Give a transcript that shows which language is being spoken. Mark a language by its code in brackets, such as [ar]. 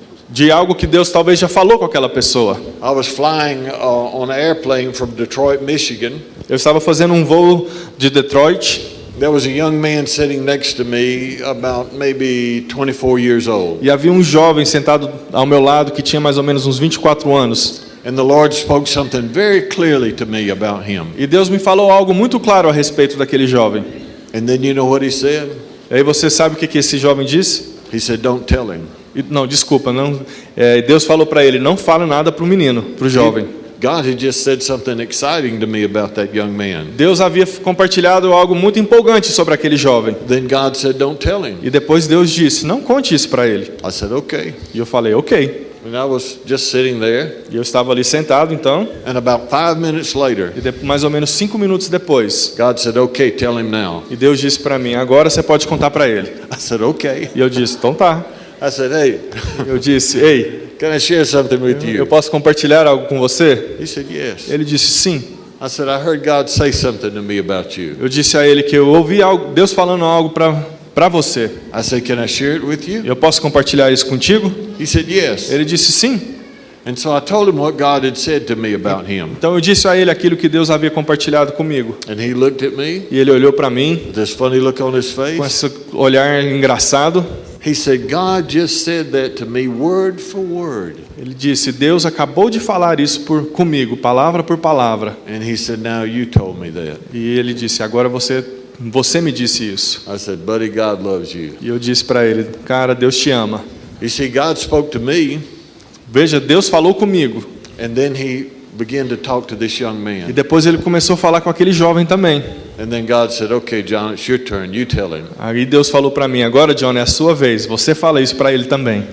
[pt] de algo que Deus talvez já falou com aquela pessoa. [en] I was flying on an airplane from Detroit, Michigan. [pt] Eu estava fazendo um voo de Detroit [en] There was a young man sitting next to me, about maybe 24 years old. [pt] e havia um jovem sentado ao meu lado que tinha mais ou menos uns 24 anos. [en] And the Lord spoke something very clearly to me about him. [pt] E Deus me falou algo muito claro a respeito daquele jovem. [en] And then you know what he said? [pt] E aí você sabe o que esse jovem disse? [en] He said, "Don't tell him." [pt] Não, desculpa, não. Deus falou para ele, não fale nada para o menino, para o jovem. [en] God had just said something exciting to me about that young man. [pt] Deus havia compartilhado algo muito empolgante sobre aquele jovem. [en] Then God said, "Don't tell him." [pt] E depois Deus disse, não conte isso para ele. [en] I said, "Okay." [pt] E eu falei, ok. [en] And I was just sitting there, [pt] E eu estava ali sentado, então, [en] and about 5 minutes later, [pt] e mais ou menos 5 minutos depois, [en] God said, "Okay, tell him now." [pt] e Deus disse para mim, agora você pode contar para ele. [en] I said, "Okay." [pt] E eu disse, então tá. [en] I said, "Hey, [pt] Eu disse, ei, [en] can I share something with [pt] eu [en] you?" [pt] posso compartilhar algo com você? [en] He said, "Yes." [pt] Ele disse, sim. [en] I said, "I heard God say something to me about you." [pt] Eu disse a ele que eu ouvi algo, Deus falando algo para você. [en] I said, "Can I share it with you?" [pt] Eu posso compartilhar isso contigo? [en] He said, "Yes." [pt] Ele disse, sim. [en] And so I told him what God had said to me about him. [pt] Então eu disse a ele aquilo que Deus havia compartilhado comigo. [en] And he looked at me, [pt] E ele olhou para mim [en] with this funny look on his [pt] com [en] face. [pt] esse olhar engraçado. [en] He said, "God just said that to me word for word." [pt] Ele disse, Deus acabou de falar isso comigo, palavra por palavra. [en] And he said, "Now you told me that." [pt] E ele disse, agora você me disse isso. [en] I said, "Buddy, God loves you." [pt] E eu disse para ele, cara, Deus te ama. [en] You see, God spoke to me, [pt] Veja, Deus falou comigo. [en] and then he began to talk to this young [pt] E [en] man. [pt] depois ele começou a falar com aquele jovem também. [en] And then God said, "Okay, John, it's your turn. You tell him." [pt] Aí Deus falou para mim, agora John, é a sua vez. Você fala isso para ele também.